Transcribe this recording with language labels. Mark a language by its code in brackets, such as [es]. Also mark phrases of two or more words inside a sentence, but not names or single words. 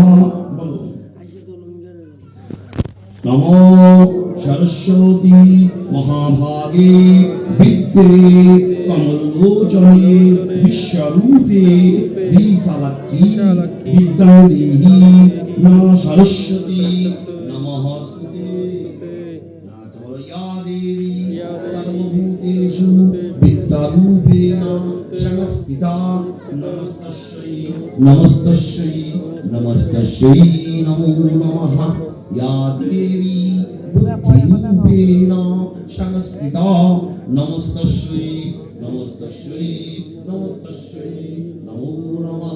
[sa] বলো নমো সরস্বতী মহাভাগে বিদ্যে কমলোচনে বিশ্বরূপে বিশালাক্ষী বিদ্যাদেহি নমঃ সরস্বতী নমস্তুতে। ইয়া দেবী সর্বভূতেষু বিদ্যারূপেণ সংস্থিতা নমস্তস্যৈ নমস্তস্যৈ নমস্তস্যৈ নমো নমঃ। या देवी बुद्धिरूपेण संस्थिता नमस्तस्यै नमस्तस्यै नमस्तस्यै नमो नमः।